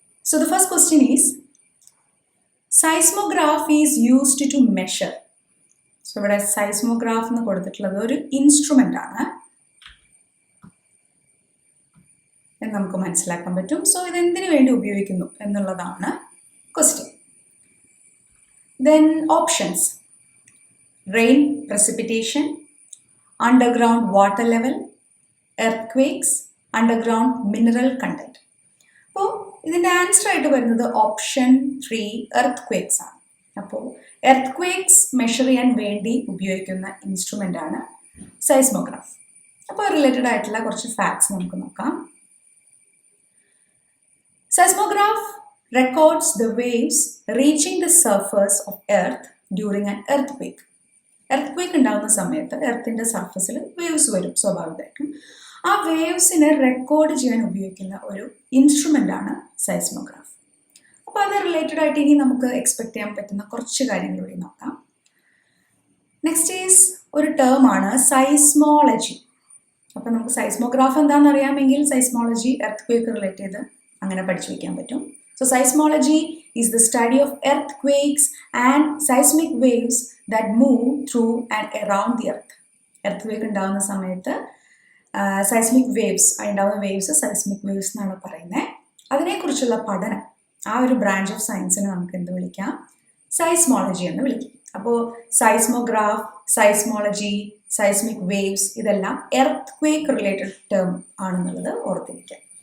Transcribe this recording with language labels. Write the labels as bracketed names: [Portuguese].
[English] So the first question is seismograph is used to measure. [Malayalam] So ഇവിടെ seismograph എന്ന് കൊടുത്തിട്ടുള്ളത് ഒരു ഇൻസ്ട്രുമെൻ്റ് ആണ് എന്ന് നമുക്ക് മനസ്സിലാക്കാൻ പറ്റും. സോ ഇതെന്തിനു വേണ്ടി ഉപയോഗിക്കുന്നു എന്നുള്ളതാണ് question. [English] Then options: rain precipitation, underground water level, earthquakes, underground mineral content. [Malayalam] അപ്പോൾ ഇതിൻ്റെ ആൻസർ ആയിട്ട് വരുന്നത് ഓപ്ഷൻ 3 എർത്ത്ക്വേക്സ് ആണ്. അപ്പോൾ എർത്ത്ക്വേക്സ് മെഷർ ചെയ്യാൻ വേണ്ടി ഉപയോഗിക്കുന്ന ഇൻസ്ട്രുമെൻ്റ് ആണ് സൈസ്മോഗ്രാഫ്. അപ്പോൾ റിലേറ്റഡ് ആയിട്ടുള്ള കുറച്ച് ഫാക്ട്സ് നമുക്ക് നോക്കാം. [English] Seismograph records the waves reaching the surface of earth during an earthquake. [Malayalam] Earthquake ഉണ്ടാകുന്ന സമയത്ത് എർത്തിൻ്റെ സർഫസിൽ വേവ്സ് വരും സ്വാഭാവികമായിട്ടും. ആ വേവ്സിനെ റെക്കോർഡ് ചെയ്യാൻ ഉപയോഗിക്കുന്ന ഒരു ഇൻസ്ട്രുമെൻ്റ് ആണ് സൈസ്മോഗ്രാഫ്. അപ്പോൾ അത് റിലേറ്റഡ് ആയിട്ട് ഇനി നമുക്ക് എക്സ്പെക്ട് ചെയ്യാൻ പറ്റുന്ന കുറച്ച് കാര്യങ്ങൾ കൂടി നോക്കാം. നെക്സ്റ്റ് ഈസ് ഒരു ടേം ആണ് സൈസ്മോളജി. അപ്പോൾ നമുക്ക് സൈസ്മോഗ്രാഫ് എന്താണെന്ന് അറിയാമെങ്കിൽ സൈസ്മോളജി എർത്ത്ക്വേക്ക് റിലേറ്റ് ചെയ്ത് അങ്ങനെ പഠിച്ചു വയ്ക്കാൻ പറ്റും. [English] So seismology is the study of earthquakes and seismic waves that move through and around the earth. [Malayalam] Earthquake ഉണ്ടാകുന്ന സമയത്ത് സൈസ്മിക് വേവ്സ്, ഉണ്ടാകുന്ന വേവ്സ് സൈസ്മിക് വേവ്സ് എന്നാണ് പറയുന്നത്. അതിനെക്കുറിച്ചുള്ള പഠനം, ആ ഒരു ബ്രാഞ്ച് ഓഫ് സയൻസിനെ നമുക്ക് എന്ത് വിളിക്കാം? സൈസ്മോളജി എന്ന് വിളിക്കും. അപ്പോൾ സൈസ്മോഗ്രാഫ്, സൈസ്മോളജി, സൈസ്മിക് വേവ്സ് ഇതെല്ലാം എർത്ത്ക്വേക്ക് റിലേറ്റഡ് ടേം ആണെന്നുള്ളത് ഓർത്തിരിക്കാം.